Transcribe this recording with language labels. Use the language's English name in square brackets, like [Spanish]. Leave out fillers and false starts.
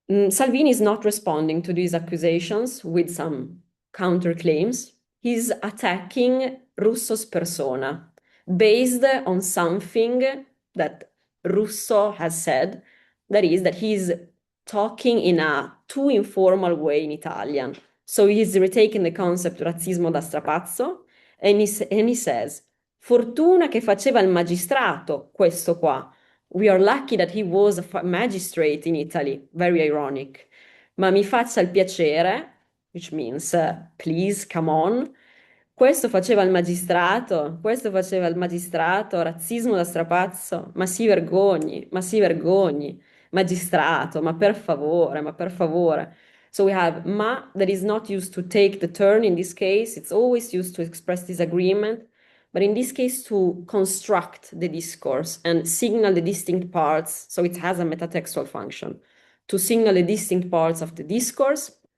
[English] Salvini is not responding to these accusations with some counterclaims. He's attacking Russo's persona based on something that Russo has said, that is, that he's talking in a too informal way in Italian. So he's retaking the concept [Italian] razzismo da strapazzo [English] and he says, [Italian] fortuna che faceva il magistrato, questo qua. [English] We are lucky that he was a magistrate in Italy. Very ironic. [Italian] Ma mi faccia il piacere, [English] which means please, come on. [Italian] Questo faceva il magistrato, razzismo da strapazzo. Ma si vergogni, ma si vergogni. Magistrato, ma per favore, ma per favore. [English] So we have ma that is not used to take the turn in this case. It's always used to express disagreement. But in this case, to construct the discourse and signal the distinct parts, so it has a metatextual function, to signal the distinct parts of the discourse.